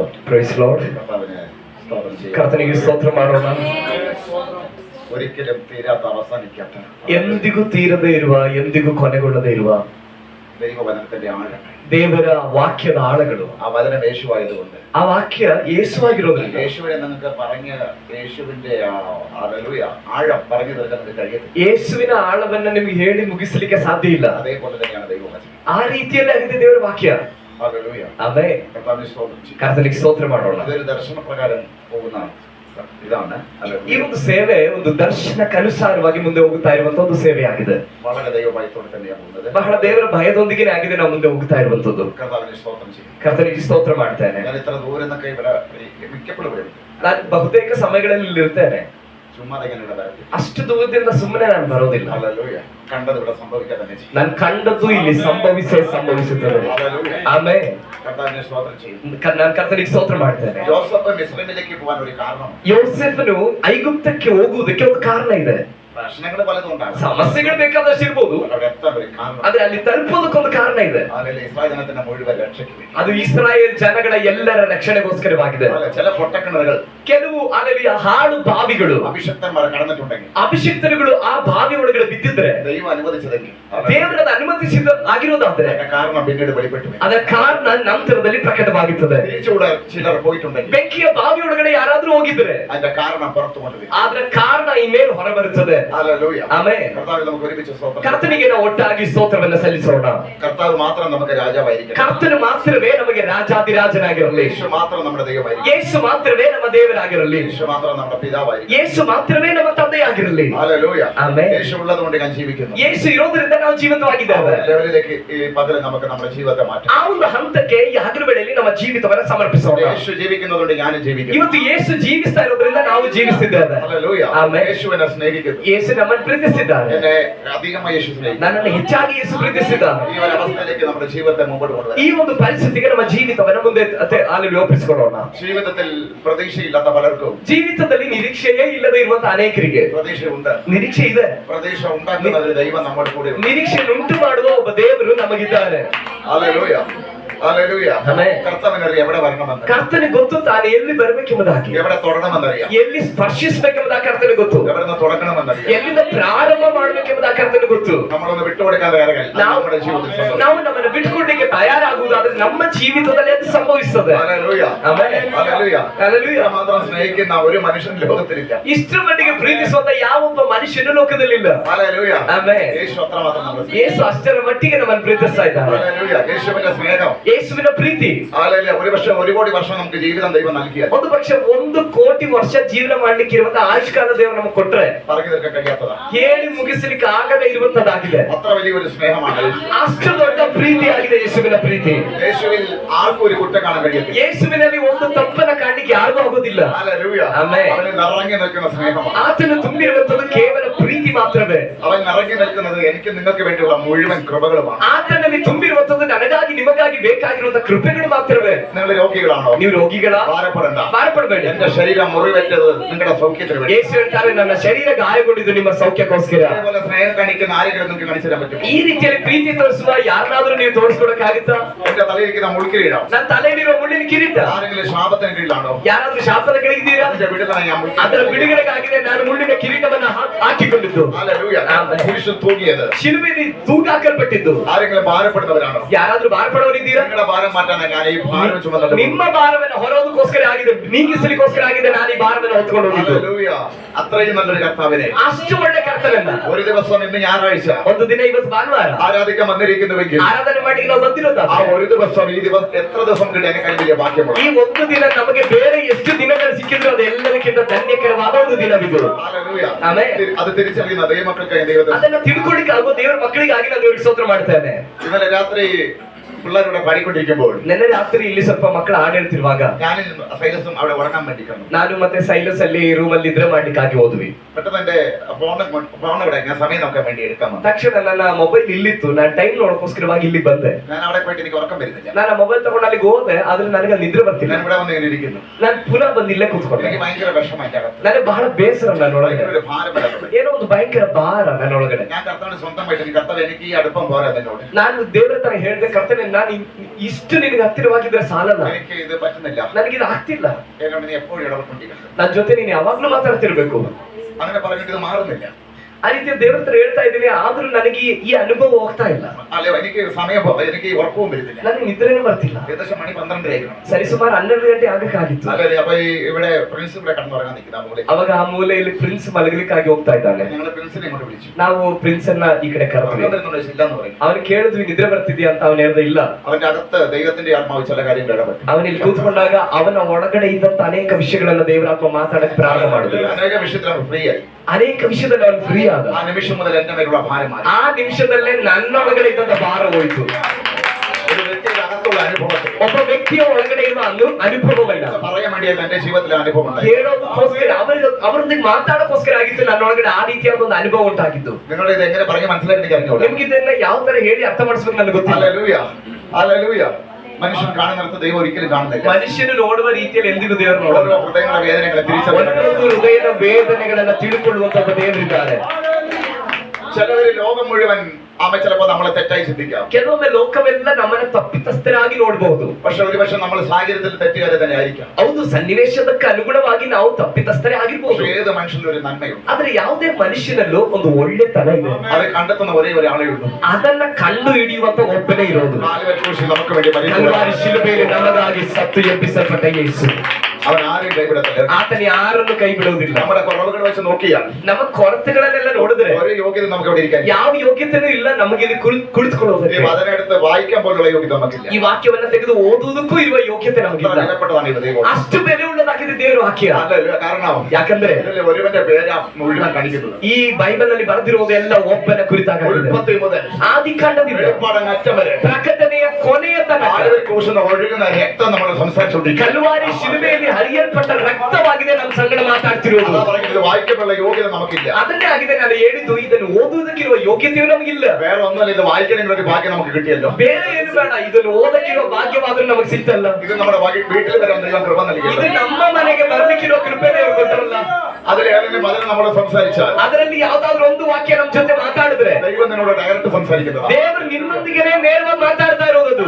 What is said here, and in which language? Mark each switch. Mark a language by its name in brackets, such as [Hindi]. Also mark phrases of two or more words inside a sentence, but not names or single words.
[English] Praise Lord. [Kannada] ಕರ್ತನಿಗೆ ಸ್ತೋತ್ರ ಮಾಡೋಣ. [Malayalam] ഒരിക്കലും തീരാത്ത അവസാനിക്കാത്ത [Kannada] ಎಂದಿಗೂ ತೀರದೇ ಇರುವ, ಎಂದಿಗೂ ಕೊನೆಗೊಳ್ಳದೇ ಇರುವ [Malayalam] ദൈവവചനത്തിന്റെ ആഴങ്ങൾ, [Kannada] ದೇವರ ವಾಕ್ಯದ ಆಳಗಳು. [Malayalam] ആ വചനം യേശുവായതുകൊണ്ട്, [Kannada] ಆ ವಾಕ್ಯ ಯೇಸುವಾಗಿರೋದ್ರಿಂದ [Malayalam] യേശുവിനെ നിങ്ങൾക്ക് പറഞ്ഞ യേശുവിന്റെ ആഴം പറഞ്ഞു തീർക്കാൻ നിങ്ങൾക്ക് കഴിയത്തില്ല. [Kannada] ಯೇಸುವಿನ ಆಳವನ್ನ ನಿಮ್ಗೆ ಹೇಳಿ ಮುಗಿಸಲಿಕ್ಕೆ ಸಾಧ್ಯ ಇಲ್ಲ. [Malayalam] അതേപോലെ തന്നെയാണ് ദൈവവചനം. [Kannada] ಆ ರೀತಿಯಲ್ಲಿ ಆಗಿದೆ ದೇವರ ವಾಕ್ಯ. [Malayalam] ഹല്ലേലൂയ. [Kannada] ಆಮೆನ್. [Malayalam] കർത്താവിനെ സ്തോത്രം ചെയ്യുന്നു. [Kannada] ಕರ್ತನಿಗೆ ಸ್ತೋತ್ರ ಮಾಡೋಣ. [Malayalam] അതൊരു ദർശന പ്രകാരം പോകുന്ന ഇതാണ്. [Kannada] ಈ ಒಂದು ಸೇವೆ ಒಂದು ದರ್ಶನಕ್ಕನುಸಾರವಾಗಿ ಮುಂದೆ ಹೋಗುತ್ತಾ ಇರುವಂತಹ ಒಂದು ಸೇವೆ ಆಗಿದೆ. [Malayalam] വളരെ ദൈവഭയത്തോടെ തന്നെയാണ് പോകുന്നത്. [Kannada] ಬಹಳ ದೇವರ ಭಯದೊಂದಿಗೆ ಆಗಿದೆ ನಾವು ಮುಂದೆ ಹೋಗ್ತಾ ಇರುವಂತದ್ದು. [Malayalam] കർത്താവിനെ സ്തോത്രം ചെയ്യുന്നു. [Kannada] ಕರ್ತನಿಗೆ ಸ್ತೋತ್ರ ಮಾಡ್ತೇನೆ. [Malayalam] ഞാൻ ഇത്ര ദൂരം നിന്നൊക്കെ ഇവിടെ മിക്കപ്പോഴും [Kannada] ನಾನು ಬಹುತೇಕ ಸಮಯಗಳಲ್ಲಿ ಇಲ್ಲಿ ಇರ್ತೇನೆ. [Malayalam] ചുമ്മാതെ ഇങ്ങനെ വരത്തില്ല. [Kannada] ಅಷ್ಟು ದೂರದಿಂದ ಸುಮ್ಮನೆ ನಾನು ಬರೋದಿಲ್ಲ. [Malayalam] ഹല്ലേലൂയ. കണ്ടത് ഇവിടെ സംഭവിക്കാൻ തന്നെ ചെയ്യും. [Kannada] ನಾನು ಕಂಡದ್ದು ಇಲ್ಲಿ ಸಂಭವಿಸುತ್ತದೆ. [Malayalam] ഹല്ലേലൂയ. [Kannada] ಆಮೆನ್. [Malayalam] കർത്താവിനെ സ്തോത്രം ചെയ്യുന്നു. [Kannada] ನಾನು ಕರ್ತನಿಗೆ ಸ್ತೋತ್ರ ಮಾಡ್ತೇನೆ. [Malayalam] യോസേഫ് മിസ്രൈമിലേക്ക് പോകാൻ ഒരു കാരണം. [Kannada] ಯೋಸೇಫನು ಐಗುಪ್ತಕ್ಕೆ ಹೋಗುವುದಕ್ಕೆ ಒಂದು ಕಾರಣ ಇದೆ. [Malayalam] പ്രശ്നങ്ങൾ പലതും ഉണ്ടാകും, [Kannada] ಸಮಸ್ಯೆಗಳು ಬೇಕಾದಷ್ಟು ಇರ್ಬೋದು, [Malayalam] അവിടെ എത്താൻ ഒരു കാരണം. [Kannada] ಆದ್ರೆ ಅಲ್ಲಿ ತಲುಪೋದಕ್ಕೊಂದು ಕಾರಣ ಇದೆ. [Malayalam] അതിലെ ഇസ്രായേൽ ജനത്തിന്റെ മുഴുവൻ രക്ഷയ്ക്ക് വേണ്ടി. [Kannada] ಅದು ಇಸ್ರಾಯೇಲ್ ಜನಗಳ ಎಲ್ಲರ ರಕ್ಷಣೆಗೋಸ್ಕರವಾಗಿದೆ. [Malayalam] ചില പൊട്ടക്കിണറുകൾ, [Kannada] ಕೆಲವು ಅಲ್ಲಿ ಹಾಳು ಬಾವಿಗಳು, [Malayalam] അഭിഷക്തന്മാർ കടന്നിട്ടുണ്ടെങ്കിൽ, [Kannada] ಅಭಿಷಿಕ್ತರುಗಳು ಆ ಬಾವಿ ಒಳಗಡೆ ಬಿದ್ದಿದ್ರೆ, [Malayalam] ദൈവം അനുവദിച്ചതെങ്കിൽ, [Kannada] ದೇವರದ ಅನುಮತಿಸಿದ ಆಗಿರೋದಾದ್ರೆ [Malayalam] കാരണം പിന്നീട് വെളിപ്പെട്ടു വരും. [Kannada] ಅದರ ಕಾರಣ ನಂತರದಲ್ಲಿ ಪ್ರಕಟವಾಗುತ್ತದೆ. [Malayalam] തിരിച്ചുകൂടെ ചിലർ പോയിട്ടുണ്ടെങ്കിൽ, [Kannada] ಬೆಂಕಿಯ ಬಾವಿ ಒಳಗಡೆ ಯಾರಾದ್ರೂ ಹೋಗಿದ್ರೆ [Malayalam] അതിന്റെ കാരണം പുറത്തു കൊണ്ടുവരും. [Kannada] ಅದರ ಕಾರಣ ಇನ್ಮೇಲೆ ಹೊರಬರುತ್ತದೆ. [Malayalam] ഹല്ലേലൂയ. [Kannada] ಆಮೆನ್. [Malayalam] കർത്താവിൽ നമുക്ക് ഒരുമിച്ച് സ്തോത്രം. [Kannada] ಕರ್ತನಿಗೆ ನಾವು ಒಟ್ಟಾಗಿ ಸ್ತೋತ್ರವನ್ನು ಸಲ್ಲಿಸೋಣ. [Malayalam] കർത്താവ് മാത്രം നമുക്ക് രാജാവായിരിക്കണം. [Kannada] ಕರ್ತನು ಮಾತ್ರವೇ ನಮಗೆ ರಾಜಾಧಿರಾಜನಾಗಿರಲಿ. [Malayalam] യേശു മാത്രം നമ്മുടെ ദൈവമായിരിക്കണം. [Kannada] ಯೇಸು ಮಾತ್ರವೇ ನಮ್ಮ ದೇವರಾಗಿರಲಿ. [Malayalam] യേശു മാത്രം നമ്മുടെ പിതാവായിരിക്കണം. [Kannada] ಯೇಸು ಮಾತ್ರವೇ ನಮ್ಮ ತಂದೆಯಾಗಿರಲಿ. [Malayalam] ഹല്ലേലൂയ. [Kannada] ಆಮೆನ್. [Malayalam] യേശു ഉള്ളതുകൊണ്ട് ഞാൻ ജീവിക്കുന്നു. [Kannada] ಯೇಸು ಇರೋದ್ರಿಂದ ನಾವು ಜೀವಂತವಾಗಿದ್ದೇವೆ. [Malayalam] ലെവലിലേക്ക് ഈ പകൽ നമുക്ക് നമ്മുടെ ജീവിതത്തെ മാറ്റാം. [Kannada] ಆ ಒಂದು ಹಂತಕ್ಕೆ ಈ ಹಗಲು ವೇಳೆಯಲ್ಲಿ ನಮ್ಮ ಜೀವಿತವನ್ನು ಸಮರ್ಪಿಸೋಣ. [Malayalam] യേശು ജീവിക്കുന്നതുകൊണ്ട് ഞാനും ജീവിക്കുന്നു. [Kannada] ಇವತ್ತು ಯೇಸು ಜೀವಿಸ್ತಾ ಇರೋದ್ರಿಂದ ನಾವು ಜೀವಿಸಿದ್ದೇವೆ. [Malayalam] ഹല്ലേലൂയ. [Kannada] ಆಮೆನ್. [Malayalam] യേശു എന്നെ സ്നേഹിക്കുന്നു. [Kannada] ಯೇಸು ನಮ್ಮನ್ನು ಪ್ರೀತಿಸಿದ್ದಾನೆ. [Malayalam] എന്നെ അധികമായി യേശു സ്നേഹിക്കുന്നു. [Kannada] ನನ್ನನ್ನು ಹೆಚ್ಚಾಗಿ ಯೇಸು ಪ್ರೀತಿಸಿದ್ದಾನೆ. [Malayalam] ഈ ഒരു അവസ്ഥയിലേക്ക് നമ്മുടെ ജീവിതത്തെ മുമ്പോട്ട് കൊണ്ടുവരാം. [Kannada] ಈ ಒಂದು ಪರಿಸ್ಥಿತಿಗೆ ನಮ್ಮ ಜೀವಿತವನ್ನು ಮುಂದೆ ಅಲ್ಲಿ ಒಪ್ಪಿಸಿಕೊಳ್ಳೋಣ. [Malayalam] ജീവിതത്തിൽ പ്രതീക്ഷയില്ലാത്ത പലർക്കും [Kannada] ಜೀವಿತದಲ್ಲಿ ನಿರೀಕ್ಷೆಯೇ ಇಲ್ಲದೆ ಇರುವಂತಹ ಅನೇಕರಿಗೆ [Malayalam] പ്രതീക്ഷയുണ്ട്. [Kannada] ನಿರೀಕ್ಷೆ ಇದೆ. [Malayalam] പ്രതീക്ഷ ഉണ്ടാക്കുന്ന ഒരു ദൈവം നമ്മുടെ കൂടെ ഉണ്ട്. [Kannada] ನಿರೀಕ್ಷೆ ಉಂಟು ಮಾಡುವ ಒಬ್ಬ ದೇವರು ನಮಗಿದ್ದಾರೆ. [Malayalam] ഹല്ലേലൂയ. ഹല്ലേലൂയ. [Kannada] ಆಮೆನ್. [Malayalam] കർത്താവിനറിയാം എവിടെ വരണമെന്ന്. [Kannada] ಕರ್ತನಿಗೆ ಗೊತ್ತು ತಾನು ಎಲ್ಲಿ ಬರಬೇಕೆಂಬುದಾಗಿ, [Malayalam] എവിടെ തുടങ്ങണമെന്നറിയാം, [Kannada] ಎಲ್ಲಿ ಸ್ಪರ್ಶಿಸಬೇಕೆಂಬುದಾಗಿ ಕರ್ತನಿಗೆ ಗೊತ್ತು, [Malayalam] എവിടെ തുടങ്ങണമെന്നറിയാം, [Kannada] ಎಲ್ಲಿಂದ ಪ್ರಾರಂಭ ಮಾಡಬೇಕೆಂಬುದಾಗಿ ಕರ್ತನಿಗೆ ಗೊತ್ತು. [Malayalam] നമ്മളൊന്ന് വിട്ടുകൊടുക്കാൻ തയ്യാറാകില്ല. നമ്മുടെ ജീവിതത്തിൽ സംഭവിക്കും. [Kannada] ನಾವು ನಮ್ಮನ್ನು ಬಿಟ್ಟುಕೊಡ್ಲಿಕ್ಕೆ ತಯಾರಾಗುವುದಾದ್ರೆ ನಮ್ಮ ಜೀವಿತದಲ್ಲಿ ಅದು ಸಂಭವಿಸುತ್ತದೆ. [Malayalam] ഹല്ലേലൂയ. [Kannada] ಆಮೆನ್. [Malayalam] ഹല്ലേലൂയ. [Kannada] ಹಲ್ಲೆಲೂಯಾ. [Malayalam] മാത്രം സ്നേഹിക്കുന്ന ഒരു മനുഷ്യൻ ലോകത്തിലില്ല. [Kannada] ಇಷ್ಟರ ಮಟ್ಟಿಗೆ ಪ್ರೀತಿಸುವಂತ ಯಾವೊಬ್ಬ ಮನುಷ್ಯನು ಲೋಕದಲ್ಲಿಲ್ಲ. [Malayalam] ഹല്ലേലൂയ. [Kannada] ಆಮೆನ್. [Malayalam] യേശു അത്രമാത്രം നമ്മളെ [Kannada] ಯೇಸು ಅಷ್ಟರ ಮಟ್ಟಿಗೆ ನಮ್ಮನ್ನು ಪ್ರೀತಿಸ್ತಾ ಇದ್ದಾನೆ. [Malayalam] ഹല്ലേലൂയ. യേശുവിന്റെ സ്നേഹം, [Kannada] ಯೇಸುವಿನ ಪ್ರೀತಿ. [Malayalam] ഹല്ലേലൂയ. ഒരുപക്ഷേ 1 കോടി വർഷം നമുക്ക് ജീവിതം ദൈവം നൽകിയാൽ, [Kannada] ಒಂದು ಪಕ್ಷ 1 ಕೋಟಿ ವರ್ಷ ಜೀವನ ಮಾಡ್ಲಿಕ್ಕೆ ಇರುವಂತಹ ಆಯುಷ್ಕಾಲ ದೇವರು ನಮಗೆ ಕೊಟ್ರೆ [Malayalam] പറഞ്ഞു തീർക്കാൻ കഴിയാത്തതാ, [Kannada] ಹೇಳಿ ಮುಗಿಸಲಿಕ್ಕೆ ಆಗದೆ ಇರುವಂತದ್ದಾಗಿದೆ. [Malayalam] അത്ര വലിയൊരു സ്നേഹമാണ് യേശു. [Kannada] ಅಷ್ಟು ದೊಡ್ಡ ಪ್ರೀತಿ ಆಗಿದೆ ಯೇಸುವಿನ ಪ್ರೀತಿ. [Malayalam] യേശുവിൽ ആർക്കും ഒരു കുറ്റം കാണാൻ കഴിയത്തില്ല. [Kannada] ಯೇಸುವಿನಲ್ಲಿ ಒಂದು ತಪ್ಪನ್ನ ಕಾಣಲಿಕ್ಕೆ ಯಾರಿಗೂ ಆಗೋದಿಲ್ಲ. [Malayalam] ഹല്ലേലൂയ. [Kannada] ആಮೆൻ. [Malayalam] അവന് നിറഞ്ഞു നിൽക്കുന്ന സ്നേഹമാണ്. [Kannada] ಆತನು ತುಂಬಿರುವಂತದ್ದು ಕೇವಲ ಪ್ರೀತಿ ಮಾತ್ರವೇ. [Malayalam] അവൻ നിറഞ്ഞു നിൽക്കുന്നത് എനിക്ക് നിങ്ങൾക്ക് വേണ്ടിയുള്ള മുഴുവൻ കൃപകളുമാണ്. [Kannada] ಆತನಲ್ಲಿ ತುಂಬಿರುವಂತದ್ದು ನನಗಾಗಿ ನಿಮಗಾಗಿ ಬೇಕಾಗಿರುವಂತಹ ಕೃಪೆಗಳು ಮಾತ್ರವೇ. [Malayalam] നിങ്ങൾ രോഗികളാണോ? [Kannada] ನೀವು ರೋಗಿಗಳ? [Malayalam] ഭാരപ്പെടണ്ട. [Kannada] ಭಾರಪಡಬೇಡಿ. [Malayalam] എന്റെ ശരീരം മുറിവേറ്റത് നിങ്ങളുടെ സൗഖ്യത്തിന് വേണ്ടി. [Kannada] ಯೇಸು ಹೇಳ್ತಾರೆ, ನನ್ನ ಶರೀರ ಗಾಯಗೊಂಡಿದ್ದು ನಿಮ್ಮ ಸೌಖ್ಯಕ್ಕೋಸ್ಕರ. [Malayalam] അതേപോലെ സ്നേഹം കാണിക്കുന്ന ആരെങ്കിലും നിങ്ങൾക്ക് കാണിച്ചു തരാൻ പറ്റും? [Kannada] ಈ ರೀತಿಯಲ್ಲಿ ಪ್ರೀತಿ ತೋರಿಸುವ ಯಾರನ್ನಾದ್ರೂ ನೀವು ತೋರಿಸ್ಕೊಡಕ್ಕಾಗುತ್ತಾ? [Malayalam] എന്റെ തലയിരിക്കുന്ന മുൾക്കിരീടം, [Kannada] ನನ್ನ ತಲೆಯಲ್ಲಿರುವ ಮುಳ್ಳಿನ ಕಿರೀಟ [Malayalam] ആരെങ്കിലും ശാപത്തിന് കീഴിലാണോ? [Kannada] ಯಾರಾದ್ರೂ ಶಾಪದ ಕೆಳಗಿದ್ದೀರಾ? [Malayalam] അതിന്റെ വിടുതല ഞാൻ [Kannada] ಅದರ ಬಿಡುಗಡೆಗಾಗಿದೆ ನಾನು ಮುಳ್ಳಿನ ಕಿರೀಟವನ್ನ ಹಾಕಿಕೊಂಡಿದ್ದು. [Malayalam] ഹല്ലേലൂയ. കുരിശിൽ തൂങ്ങിയത്, [Kannada] ಶಿಲುಬೆಯಲ್ಲಿ ತೂಗಾಕಲ್ಪಟ್ಟಿದ್ದು. [Malayalam] ആരെങ്കിലും ഭാരപ്പെടുന്നവരാണോ? [Kannada] ಯಾರಾದ್ರೂ ಭಾರಪಡೋರಿದ್ದೀರಾ? [Malayalam] നിങ്ങളുടെ ഭാരം മാറ്റാൻ ഞാൻ ഈ ഭാരം ചുമന്നത്. [Kannada] ನಿಮ್ಮ ಭಾರವನ್ನು ಹೊರೋದಕ್ಕೋಸ್ಕರ ಆಗಿದೆ, ನೀಗಿಸಲಿಕ್ಕೋಸ್ಕರ ಆಗಿದೆ ನಾನು ಈ ಭಾರವನ್ನು ಹೊತ್ಕೊಂಡು ಹೋಗಿದ್ದು. [Malayalam] ഹല്ലേലൂയ. അത്രയും നല്ലൊരു കർത്താവിനെ [Kannada] ಅಷ್ಟು ಒಳ್ಳೆ ಕರ್ತನನ್ನ [Malayalam] ഒരു ദിവസം ഇന്ന് ഞായറാഴ്ച [Kannada] ಒಂದು ದಿನ ಇವತ್ತು ಭಾನುವಾರ [Malayalam] ആരാധിക്കാൻ വന്നിരിക്കുന്നുവെങ്കിൽ [Kannada] ಆರಾಧನೆ ಮಾಡಿ ನಾವು ಬಂದಿರೋದ [Malayalam] ആ ഒരു ദിവസം ഈ ദിവസം എത്ര ദിവസം കിട്ടി എന്നെ കഴിഞ്ഞ ഭാഗ്യമുള്ള [Kannada] ಈ ಒಂದು ದಿನ ನಮಗೆ ಬೇರೆ ಎಷ್ಟು ದಿನಗಳು ಸಿಕ್ಕಿದ್ರು ಅದೆಲ್ಲದಕ್ಕಿಂತ ಧನ್ಯಕರವಾದ ಒಂದು ದಿನವಿದು. [Malayalam] ഹല്ലേലൂയ. [Kannada] ಆಮೆನ್. [Malayalam] അത് തിരിച്ചറിയുന്ന ദൈവമക്കൾക്കായി ദൈവത്തെ [Kannada] ಅದನ್ನ ತಿಳ್ಕೊಳ್ಳಿಕ್ಕೆ ಆಗುವ ದೇವರ ಮಕ್ಕಳಿಗಾಗಿ ನಾನು ದೇವರಿಗೆ ಸ್ತೋತ್ರ ಮಾಡ್ತೇನೆ. [Malayalam] ഇന്നലെ രാത്രി പിള്ളേരുടെ പാടിക്കൊണ്ടിരിക്കുമ്പോൾ [Kannada] ನಿನ್ನೆ ರಾತ್ರಿ ಇಲ್ಲಿ ಸ್ವಲ್ಪ ಮಕ್ಕಳು ಹಾಡು ಹೇಳ್ತಿರುವಾಗ [Malayalam] ഞാനും സൈലസും അവിടെ ഉറങ്ങാൻ വേണ്ടി കണ്ടു. [Kannada] ನಾನು ಮತ್ತೆ ಸೈಲಸ್ ಅಲ್ಲಿ ರೂಮ್ ಅಲ್ಲಿ ನಿದ್ರೆ ಮಾಡ್ಲಿಕ್ಕಾಗಿ ಹೋದ್ವಿ. [Malayalam] പെട്ടെന്ന് എന്റെ ഫോൺ ഇവിടെ ഞാൻ സമയം നോക്കാൻ വേണ്ടി എടുക്കാൻ വന്നു. [Kannada] ತಕ್ಷಣ ನನ್ನ ಮೊಬೈಲ್ ಇಲ್ಲಿತ್ತು, ನಾನು ಟೈಮ್ ನೋಡೋಕ್ಕೋಸ್ಕರವಾಗಿ ಇಲ್ಲಿ ಬಂದೆ. [Malayalam] ഞാൻ അവിടെ പോയിട്ട് എനിക്ക് ഉറക്കം വരുന്നില്ല. [Kannada] ನಾನು ಮೊಬೈಲ್ ತಗೊಂಡು ಅಲ್ಲಿಗೆ ಹೋದೆ, ಆದ್ರೆ ನನಗೆ ನಿದ್ರೆ ಬರ್ತಿಲ್ಲ. [Malayalam] ഞാൻ ഇവിടെ വന്ന് ഇങ്ങനെ ഇരിക്കുന്നു. [Kannada] ನಾನು ಪುನಃ ಬಂದು ಇಲ್ಲೇ ಕೂತ್ಕೊಂಡೆ. [Malayalam] എനിക്ക് ഭയങ്കര വിഷമമായിട്ടാണ്. [Kannada] ನನಗೆ ಬಹಳ ಬೇಸರ ನನ್ನೊಳಗೆ, [Malayalam] ഒരു ഭാരം വരാറുണ്ട്. [Kannada] ಏನೋ ಒಂದು ಭಯಂಕರ ಭಾರ ನನ್ನೊಳಗಡೆ. [Malayalam] ഞാൻ കർത്താവിന് സ്വന്തമായിട്ട് കർത്താവ് എനിക്ക് ഈ അടുപ്പം പോരാ എന്നോട്. [Kannada] ನಾನು ದೇವರ ತರ ಹೇಳಿದೆ, ಕರ್ತನೆ ನಾನು ಇಷ್ಟು ನಿನಗೆ ಹತ್ತಿರವಾಗಿದ್ರೆ ಸಾಲಲ್ಲ, [Malayalam] എനിക്ക് ഇത് പറ്റുന്നില്ല, [Kannada] ನನಗಿದು ಆಗ್ತಿಲ್ಲ, [Malayalam] എന്നോട് നീ എപ്പോഴും ഇടപെട്ടുകൊണ്ടിരിക്കണം, [Kannada] ನನ್ನ ಜೊತೆ ನೀನು ಯಾವಾಗ್ಲೂ ಮಾತಾಡ್ತಿರ್ಬೇಕು. [Malayalam] അങ്ങനെ പറഞ്ഞിട്ട് ഇത് മാറുന്നില്ല. [Kannada] ಆ ರೀತಿ ದೇವ್ರ ಹತ್ರ ಹೇಳ್ತಾ ಇದ್ದೀನಿ, ಆದ್ರೂ ನನಗೆ ಈ ಅನುಭವ ಹೋಗ್ತಾ ಇಲ್ಲ. [Malayalam] അല്ലേ, എനിക്ക് സമയം എനിക്ക് ഉറക്കവും വരുന്നില്ല, [Kannada] ನನಗೆ ನಿದ್ರೆನೂ ಬರ್ತಿಲ್ಲ. [Malayalam] ഏകദേശം മണി 12 ആയിരിക്കണം, [Kannada] ಸರಿಸುಮಾರು 12 ಗಂಟೆ ಆಗಕ್ಕಾಗಿತ್ತು. [Malayalam] അല്ലേ. അപ്പൊ ഇവിടെ പ്രിൻസിപ്പളെ കടന്നുറങ്ങാൻ നിൽക്കുന്ന മൂല, [Kannada] ಅವಾಗ ಆ ಮೂಲೆಯಲ್ಲಿ ಪ್ರಿನ್ಸ್ ಮಲಗಲಿಕ್ಕಾಗಿ ಹೋಗ್ತಾ ಇದ್ದಾನೆ. [Malayalam] ഞങ്ങള് പ്രിൻസിനെ ഇങ്ങോട്ട് വിളിച്ചു, [Kannada] ನಾವು ಪ್ರಿನ್ಸ್ ಅನ್ನ ಈ ಕಡೆ ಕರೆದ್ವಿ. [Malayalam] ഇല്ലെന്ന് പറയും. [Kannada] ಅವನು ಕೇಳಿದ್ವಿ ನಿದ್ರೆ ಬರ್ತಿದ್ಯಾ ಅಂತ, ಅವನು ಹೇಳ್ದ ಇಲ್ಲ. [Malayalam] അവന്റെ അകത്ത് ദൈവത്തിന്റെ ആത്മാവ് ചില കാര്യങ്ങൾ ഇടപെട്ടു. [Kannada] ಅವನಿಲ್ಲಿ ಕೂತ್ಕೊಂಡಾಗ ಅವನ ಒಳಗಡೆ ಇದ್ದಂತ ಅನೇಕ ವಿಷಯಗಳನ್ನ ದೇವರಾತ್ಮ ಮಾತಾಡಕ್ ಪ್ರಾರಂಭ ಮಾಡಿದ್ರು. ಅನೇಕ ವಿಷಯದಲ್ಲಿ ಅವನು ಫ್ರೀ ಆಗಿ, ಅನೇಕ ವಿಷಯದಲ್ಲಿ ಅವನು ಫ್ರೀ ಆದ. ಆ ನಿಮಿಷ ಮೊದಲು [Malayalam] എന്റെ മേലുള്ള ഭാരം മാറി. [Kannada] ಆ ನಿಮಿಷದಲ್ಲೇ ನನ್ನೊಳಗಡೆ ಇದ್ದಂತ ಭಾರ ಹೋಯ್ತು. [Malayalam] ഒരു വ്യക്തിയുടെ അകത്തുള്ള അനുഭവത്തിൽ, [Kannada] ಒಬ್ಬ ವ್ಯಕ್ತಿಯ ಒಳಗಡೆ ಇರುವ ಅನುಭವವಲ್ಲ, [Malayalam] പറയാൻ വേണ്ടിയല്ല എന്റെ ജീവിതത്തിലെ അനുഭവം ഉണ്ടായി. [Kannada] ಹೇಳೋದಕ್ಕೋಸ್ಕರ ಅವರೊಂದಿಗೆ ಮಾತಾಡೋಕ್ಕೋಸ್ಕರ ಆಗಿತ್ತು ನನ್ನೊಳಗಡೆ ಆ ರೀತಿಯಾದ ಒಂದು ಅನುಭವ ಉಂಟಾಗಿದ್ದು. [Malayalam] നിങ്ങൾ ഇത് എങ്ങനെ പറഞ്ഞ് മനസ്സിലാക്കി അറിഞ്ഞോളൂ. [Kannada] ನಿಮ್ಗೆ ಇದನ್ನ ಯಾವ ತರ ಹೇಳಿ ಅರ್ಥ ಮಾಡಿಸ್ಬೇಕು ನನಗೆ ಗೊತ್ತಿಲ್ಲ. [Malayalam] ഹല്ലേലൂയ, ഹല്ലേലൂയ. മനുഷ്യൻ കാണുന്നിടത്ത് ദൈവം ഒരിക്കലും കാണുന്നില്ല. [Kannada] ಮನುಷ್ಯನು ನೋಡುವ ರೀತಿಯಲ್ಲಿ ಎಂದಿಗೂ ದೇವರು ನೋಡಲ್ಲ. [Malayalam] ഹൃദയങ്ങളുടെ വേദനകളെ തിരിച്ചറിയുന്ന, [Kannada] ಹೃದಯದ ವೇದನೆಗಳನ್ನ ತಿಳಿದುಕೊಳ್ಳುವಂತ ಒಬ್ಬ ದೇವರಿದ್ದಾರೆ. [Malayalam] ചിലവര് ലോകം മുഴുവൻ ചിലപ്പോ നമ്മളെ തെറ്റായി ചിന്തിക്കാം. [Kannada] ಕೆಲವೊಮ್ಮೆ ಲೋಕವೆಲ್ಲ ನಮ್ಮನ್ನ ತಪ್ಪಿತಸ್ಥರಾಗಿ ನೋಡಬಹುದು. [Malayalam] പക്ഷെ ഒരുപക്ഷെ നമ്മൾ സാഹചര്യത്തിൽ തെറ്റുകാരെ തന്നെ ആയിരിക്കാം. [Kannada] ಹೌದು, ಸನ್ನಿವೇಶದಕ್ಕೆ ಅನುಗುಣವಾಗಿ ನಾವು ತಪ್ಪಿತಸ್ಥರೇ ಆಗಿರ್ಬೋದು. [Malayalam] ഏത് മനുഷ്യനും ഒരു നന്മയുണ്ട്. [Kannada] ಆದ್ರೆ ಯಾವುದೇ ಮನುಷ್ಯನಲ್ಲೂ ಒಂದು ಒಳ್ಳೆತನ ಇದೆ. [Malayalam] അത് കണ്ടെത്തുന്ന ഒരേ ഒരാളേ ഉള്ളൂ. [Kannada] ಅದನ್ನ ಕಂಡು ಹಿಡಿಯುವಂತ ಒಬ್ಬನೇ ಇರೋದು. [Malayalam] നമുക്ക് വേണ്ടി [Kannada] ಕಲ್ವಾರಿ ಶಿಲುಬೆಯಲ್ಲಿ ನಮಗಾಗಿ ಸತ್ತು ಎಬ್ಬಿಸಲ್ಪಟ್ಟ ಯೇಸು. [Malayalam] അവൻ ആരെയും കൈവിടത്തില്ല. [Kannada] ಆತನ ಯಾರನ್ನು ಕೈ ಬಿಡುವುದಿಲ್ಲ. [Malayalam] നമ്മുടെ കുറവുകൾ വെച്ച് നോക്കിയാൽ, [Kannada] ನಮ್ಮ ಕೊರತೆಗಳನ್ನೆಲ್ಲ ನೋಡಿದ್ರೆ [Malayalam] ഒരു യോഗ്യത നമുക്ക് ഇവിടെ ഇരിക്കാൻ, [Kannada] ಯಾವ ಯೋಗ್ಯತೆನೂ ಇಲ್ಲ ನಮಗೆ ಇಲ್ಲಿ ಕುಳಿತುಕೊಳ್ಳೋದಕ್ಕೆ. [Malayalam] അതിനടുത്ത് വായിക്കാൻ പോലുള്ള യോഗ്യത നമുക്കില്ല. [Kannada] ಈ ವಾಕ್ಯವನ್ನ ತೆಗೆದು ಓದುವುದಕ್ಕೂ ಇರುವ ಯೋಗ್ಯತೆ ನಮಗಿಲ್ಲ. [Malayalam] വിലപ്പെട്ടതാണ് ഇത് ദൈവം. [Kannada] ಅಷ್ಟು ಬೆಲೆ ಉಳ್ಳದಾಗಿದೆ ದೇವರ ವಾಕ್ಯ. [Malayalam] അല്ലല്ലോ, കാരണം [Kannada] ಯಾಕಂದ್ರೆ [Malayalam] ഒരുവന്റെ പേരാ മുഴുവൻ കാണിക്കുന്നത്. [Kannada] ಈ ಬೈಬಲ್ ಅಲ್ಲಿ ಬರೆದಿರುವುದೆಲ್ಲ ಒಬ್ಬನ ಕುರಿತಾಗಿದೆ. [Malayalam] ഉൽപ്പത്തി മുതൽ [Kannada] ಆದಿಕಾಂಡದಿಂದ [Malayalam] വെളിപ്പാടങ്ങ് അറ്റം വരെ [Kannada] ಪ್ರಕಟಣೆಯ ಕೊನೆಯ ತನಕ [Malayalam] ഒഴുകുന്ന രക്തം നമ്മൾ സംസാരിച്ചുകൊണ്ടിരിക്കും. [Kannada] ಕಲ್ವಾರಿ ಶಿಲುಬೆಯಲ್ಲಿ ಹರಿಯಲ್ಪಟ್ಟ ರಕ್ತವಾಗಿದೆ ನಮ್ಮ ಸಂಗಡ ಮಾತಾಡ್ತಿರೋದು. [Malayalam] വായിക്കാനുള്ള യോഗ്യത നമുക്കില്ല. [Kannada] ಅದನ್ನೇ ಆಗಿದೆ ನಾನು ಹೇಳಿದ್ದು, ಇದನ್ನು ಓದುವುದಕ್ಕಿರುವ ಯೋಗ್ಯತೆಯೂ ನಮಗಿಲ್ಲ. [Malayalam] വേറെ ഒന്നുമല്ല, ഇത് വായിക്കണമെങ്കിൽ ഒരു ഭാഗ്യം നമുക്ക് കിട്ടിയല്ലോ. [Kannada] ಬೇರೆ ಏನು ಬೇಡ, ಇದನ್ನು ಓದಕ್ಕಿರೋ ಭಾಗ್ಯವಾದ್ರೂ ನಮಗೆ ಸಿಗ್ತಲ್ಲ. [Malayalam] ഇത് നമ്മുടെ വീട്ടിൽ വരാൻ ദൈവം കൃപ നൽകിയല്ലോ. [Kannada] ಇದು ನಮ್ಮ ಮನೆಗೆ ಬರ್ಲಿಕ್ಕಿರೋ ಕೃಪೆ ದೇವರು ಕೊಟ್ಟರಲ್ಲ. [Malayalam] അതിലേതെങ്കിലും അതിന് നമ്മൾ സംസാരിച്ചാൽ, [Kannada] ಅದರಲ್ಲಿ ಯಾವ್ದಾದ್ರು ಒಂದು ವಾಕ್ಯ ನಮ್ಮ ಜೊತೆ ಮಾತಾಡಿದ್ರೆ [Malayalam] ദൈവം നിന്നോട് ഡയറക്റ്റ് സംസാരിക്കുന്നത്. [Kannada] ದೇವರು ನಿಮ್ಮೊಂದಿಗೆ ನೇರವಾಗಿ ಮಾತಾಡ್ತಾ ಇರೋದು.